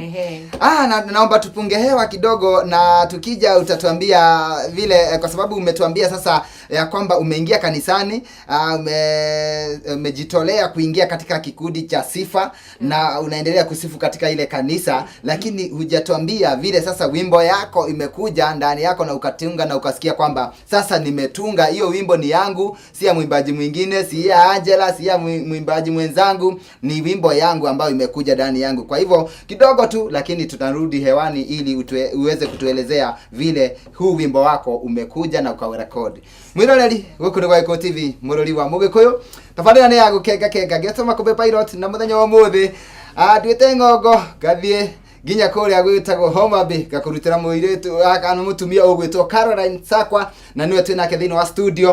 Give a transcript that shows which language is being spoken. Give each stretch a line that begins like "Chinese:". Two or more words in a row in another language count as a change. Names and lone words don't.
Swahili: Naomba tupunge hewa kidogo, na tukija utatuambia vile, kwa sababu umetuambia sasa ya kwamba umeingia kanisani, umejitolea kuingia katika kikundi cha sifa na unaendelea kusifu katika ile kanisa, lakini hujatuambia vile sasa wimbo yako imekuja ndani yako na ukatunga na ukasikia kwamba sasa nimetunga hiyo wimbo ni yangu, si ya mwimbaji mwingine, si ya Angela, si ya mwimbaji mwenzangu, ni wimbo yangu ambayo imekuja ndani yangu. Kwa hivyo kidogo tu, lakini tutarudi hewani ili uweze kutuelezea vile huu wimbo wako umekuja na ukarecord.
Kikuyu: Mwiroreri guku ni Gwaiko TV, murori wa Mugikuyu. Tabarĩra nĩ ya gũkenga ngĩtũma kũbe pilot na mũthenya wa ũmũthĩ nduĩte ng'ongo gathie nginya kũrĩa gwĩtagwo Homa Bay gakurutĩra mũirĩtu kana mũtumia ũgwĩtwo Caroline Sakwa, na niwe twĩnake thĩinĩ wa studio.